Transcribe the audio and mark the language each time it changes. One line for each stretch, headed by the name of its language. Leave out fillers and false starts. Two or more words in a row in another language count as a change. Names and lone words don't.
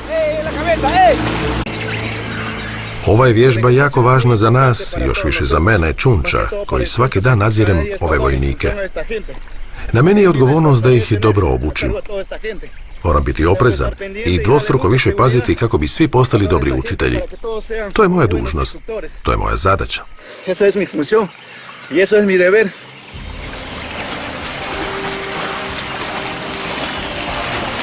Croatian: Ova je vježba jako važna za nas i još više za mene, Čunča, koji svaki dan nadzirem ove vojnike. Na meni je odgovornost da ih dobro obučim. Moram biti oprezan i dvostruko više paziti kako bi svi postali dobri učitelji. To je moja dužnost. To je moja zadaća.
Spanish: Eso es mi función y eso es mi deber.